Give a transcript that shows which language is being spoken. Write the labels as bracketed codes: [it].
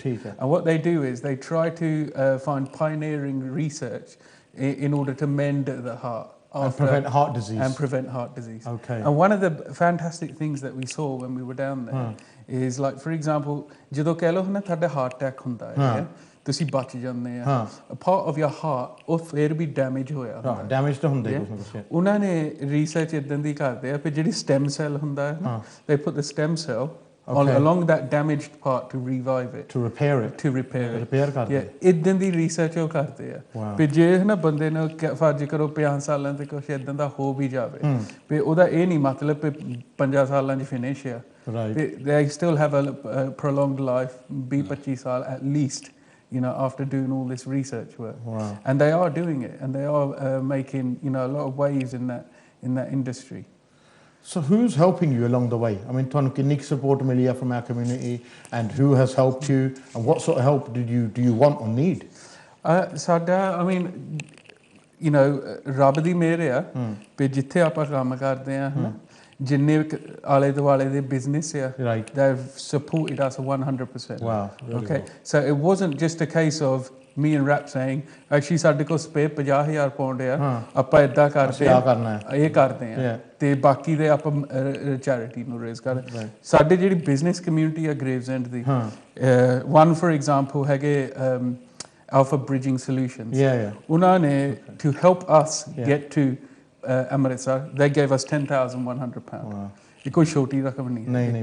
[en] And what they do is they try to find pioneering research in order to mend the heart. and prevent heart disease. And prevent heart disease. Okay. And one of the fantastic things that we saw when we were down there is, like, for example, [pa] ਜਦੋਂ ਕਹਿ ਲਓ ਨਾ ਤੁਹਾਡਾ heart attack ਹੁੰਦਾ ਹੈ, ਤੁਸੀਂ ਬਚ ਜਾਂਦੇ ਆ, [en] a part of your heart [pa] ਉਹ ਫਿਰ ਵੀ ਡੈਮੇਜ ਹੋਇਆ ਹੁੰਦਾ, ਡੈਮੇਜ ਤਾਂ ਹੁੰਦਾ ਹੀ ਕੁਛ ਨਾ ਕੁਛ। ਉਹਨਾਂ ਨੇ ਰਿਸਰਚ ਇਦਾਂ ਦੀ ਕਰਦੇ ਆ ਕਿ ਜਿਹੜੀ ਸਟੈਮ ਸੈਲ ਹੁੰਦਾ ਹੈ ਨਾ, [en] they put the stem cell along that damaged part to revive it, to repair it, [pa] repair ਕਰਦੇ ਇਦਾਂ ਦੀ ਰਿਸਰਚ ਉਹ ਕਰਦੇ ਆ। ਵੀ ਜੇ ਨਾ ਬੰਦੇ ਨੂੰ ਫਰਜ਼ ਕਰੋ 50 ਸਾਲਾਂ ਤੇ ਕੁਛ ਇਦਾਂ ਦਾ ਹੋ ਵੀ ਜਾਵੇ, ਵੀ ਉਹਦਾ ਇਹ ਨਹੀਂ ਮਤਲਬ ਵੀ 50 ਸਾਲਾਂ 'ਚ ਫਿਨਿਸ਼ ਆ, [en] they still have a prolonged life, [pa] 20-25 ਸਾਲ [en] at least, you know, after doing all this research work. And they are doing it, and they are making, you know, a lot of waves in that industry. So who's helping you along the way? I mean, [pa] ਤੁਹਾਨੂੰ ਕਿੰਨੀ support ਮਿਲੀ ਆ [en] from our community, and who has helped you, and what sort of help do you want or need? [pa] ਸਾਡਾ, [en] I mean, you know, [pa] ਰੱਬ ਦੀ ਮਿਹਰ ਆ ਵੀ ਜਿੱਥੇ ਆਪਾਂ ਕੰਮ ਕਰਦੇ ਆ ਹਨਾ, ਜਿੰਨੇ ਆਲੇ ਦੁਆਲੇ ਦੇ ਬਿਜ਼ਨਸ ਆ, [en] they've supported us 100%. Wow. Okay, so it wasn't just a case of me and Rap saying, actually [pa] ਸਾਡੇ ਕੋਲ ਸਪੇ 50,000 ਪਾਉਂਡ ਆ, ਆਪਾਂ ਇਦਾਂ ਕਰਦੇ ਆ, ਇਹ ਕਰਦੇ ਆ, ਤੇ ਬਾਕੀ ਦੇ ਆਪਾਂ ਚੈਰਿਟੀ ਨੂੰ ਰੇਜ਼ ਕਰਦੇ। ਸਾਡੇ ਜਿਹੜੀ ਬਿਜ਼ਨਸ ਕਮਿਊਨਿਟੀ ਆ ਗ੍ਰੇਵਜ਼ੈਂਡ ਦੀ, [en] one for example [pa] ਹੈਗੇ Alpha Bridging Solutions, ਉਹਨਾਂ ਨੇ [en] to help us get to Amritsar, they gave us £10,100. [pa] ਇਹ ਕੋਈ ਛੋਟੀ ਰਕਮ ਨਹੀਂ